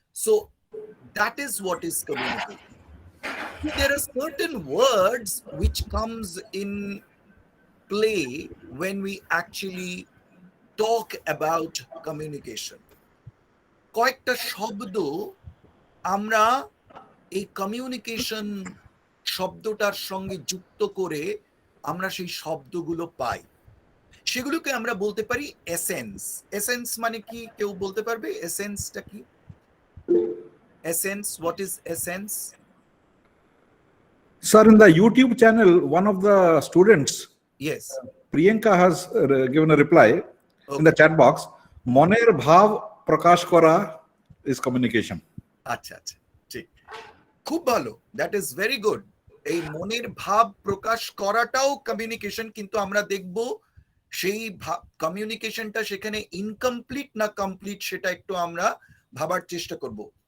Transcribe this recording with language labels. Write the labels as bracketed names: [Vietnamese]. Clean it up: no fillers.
[English] So that is what is communication. There are certain words which comes in play when we actually talk about communication. [Bangla] কয়েকটা শব্দ আমরা এই communication শব্দটার সঙ্গে যুক্ত করে আমরা সেই শব্দগুলো পাই। সেগুলোকে আমরা বলতে পারি এসেন্স। এসেন্স মানে কি, কেউ বলতে পারবে এসেন্সটা কি? [English] Essence, what is essence? Sir, in the YouTube channel, one of the students, yes, Priyanka, has given a reply in the chat box. [Bangla] Moner bhav prakash kora [English] is communication. [Bangla] আচ্ছা, ঠিক, খুব ভালো, [English] that is very good. [Bangla] এই মনের ভাব প্রকাশ করাটাও communication, কিন্তু আমরা দেখব সেই কমিউনিকেশনটা সেখানে ইনকমপ্লিট না কমপ্লিট সেটা একটু আমরা ভাবার চেষ্টা করব।